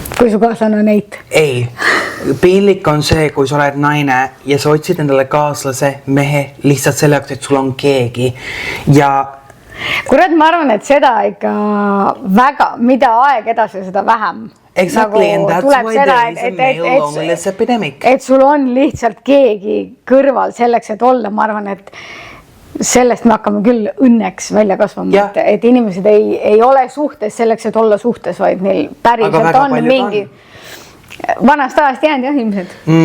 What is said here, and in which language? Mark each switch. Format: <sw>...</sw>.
<et>su kaaslane on eit. Ei, piinlik on see, kui sa oled naine ja sa otsid endale kaaslase mehe lihtsalt selle jaoks, et sul on keegi ja kurat, ma arvan, et seda ikka väga, mida aeg edasi, seda vähem.</et> <en>Exactly, and that's why there is a male loneliness epidemic.</en> <et>Et sul on lihtsalt keegi kõrval selleks, et olla, ma arvan, et sellest me hakkame küll õnneks välja kasvama, et inimesed ei ole suhtes selleks, et olla suhtes, vaid neil päriselt on mingi vanast ajast jäänud jah, ilmselt.</et>